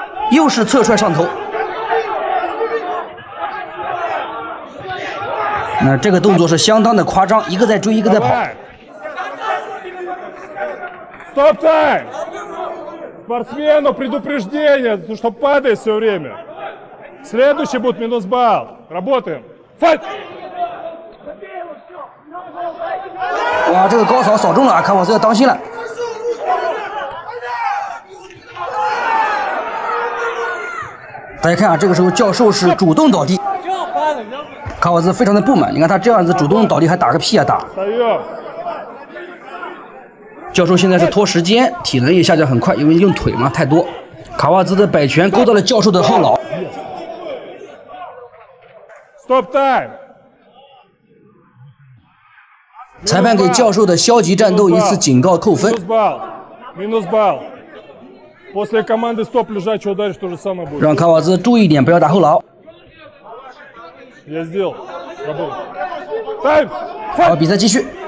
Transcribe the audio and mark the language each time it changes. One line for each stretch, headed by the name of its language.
Chinese: 又是侧踹上头，那这个动作是相当的夸张，一个在追，一个在跑。
English: Stop time!
Russian: Спортсмену предупреждение, что падает все время. Следующий будет минус балл. Работаем.
English: Fight!
Chinese: 哇，这个高扫扫中了，卡瓦兹要当心了。大家看啊，这个时候教授是主动倒地，卡瓦兹非常的不满。你看他这样子主动倒地还打个屁啊打！教授现在是拖时间，体能也下降很快，因为用腿嘛太多。卡瓦兹的摆拳勾到了教授的后脑。
English: Stop time!
Chinese: 裁判给教授的消极战斗一次警告扣分。
Russian: Минус балл. После команды стоп лежачий ударишь, то же самое будет.
Chinese: 让卡瓦兹注意点，不要打后脑。
Russian: Я сделал. Работай. Тайм!
Chinese: 好，比赛继续。